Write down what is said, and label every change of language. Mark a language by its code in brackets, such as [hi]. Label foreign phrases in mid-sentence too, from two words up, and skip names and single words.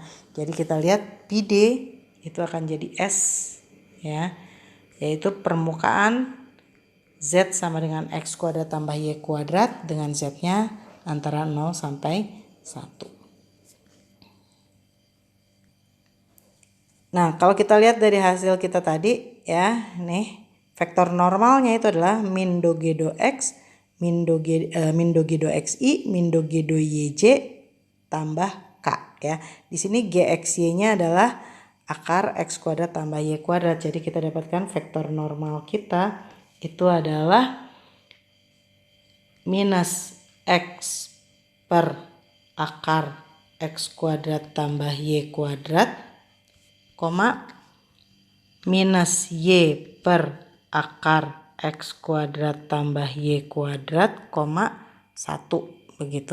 [id] Jadi kita lihat PD itu akan jadi S ya, yaitu permukaan Z sama dengan X kuadrat tambah Y kuadrat dengan Z-nya antara 0 sampai 1. Nah, kalau kita lihat dari hasil kita tadi ya, nih vektor normalnya itu adalah min do G do X, min do G do XI, min do G do YJ tambah K ya. Di sini GXY-nya adalah akar X kuadrat tambah Y kuadrat. Jadi kita dapatkan vektor normal kita itu adalah minus X per akar X kuadrat tambah Y kuadrat, minus Y per akar X kuadrat tambah Y kuadrat, 1 begitu.